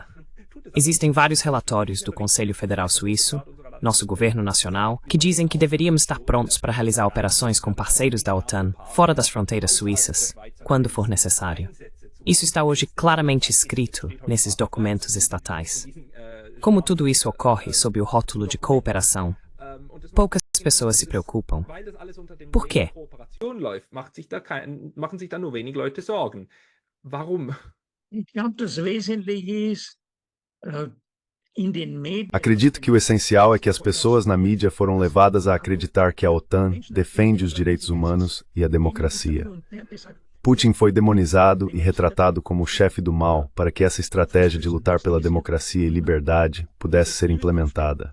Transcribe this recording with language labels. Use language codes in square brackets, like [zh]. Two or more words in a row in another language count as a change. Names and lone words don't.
[pt] Existem vários relatórios do Conselho Federal Suíço, nosso governo nacional, que dizem que deveríamos estar prontos para realizar operações com parceiros da OTAN fora das fronteiras suíças, quando for necessário. Isso está hoje claramente escrito nesses documentos estatais. Como tudo isso ocorre sob o rótulo de cooperação, poucas pessoas se preocupam. Por quê? [de] Machen sich da nur wenig Leute Sorgen. Warum? Ich glaube, das Wesentliche ist, [pt] Acredito que o essencial é que as pessoas na mídia foram levadas a acreditar que a OTAN defende os direitos humanos e a democracia. Putin foi demonizado e retratado como o chefe do mal para que essa estratégia de lutar pela democracia e liberdade pudesse ser implementada.